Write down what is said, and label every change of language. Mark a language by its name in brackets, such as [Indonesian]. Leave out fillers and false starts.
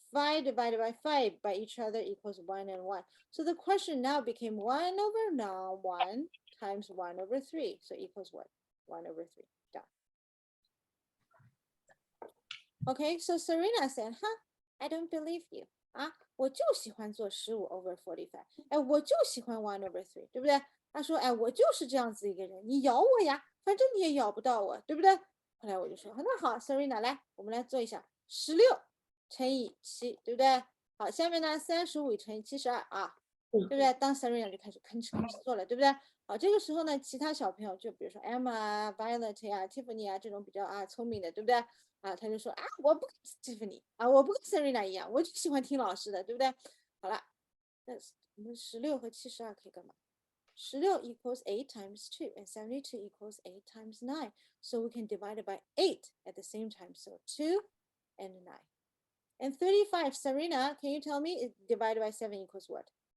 [English] 5 divided by 5 by each other equals 1 and 1. So the question now became 1 over now 1 times 1 over 3. So equals what? 1 over 3. Done. Okay, so Serena said, I don't believe you. [Chinese] 我就喜欢做15 over 45。我就喜欢1 over 3，对不对？他说，我就是这样子一个人，你咬我呀，反正你也咬不到我，对不对？后来我就说，那好，Serena，来，我们来做一下16乘以7，对不对？好，下面呢35乘以72啊，对不对？当 Serena 就开始吭哧吭哧做了，对不对？好，这个时候呢，其他小朋友就比如说 Emma 啊、Violet 呀、Tiffany 啊这种比较聪明的，对不对？他就说我不跟 Tiffany 我不跟 Serena 一样，我就喜欢听老师的，对不对？好了，那我们16和72可以干嘛？ [English] 16 equals 8 times 2 and 72 equals 8 times 9. So we can divide it by 8 at the same time. So 2 and 9. And 35, Serena, can you tell me divided by 7 equals what?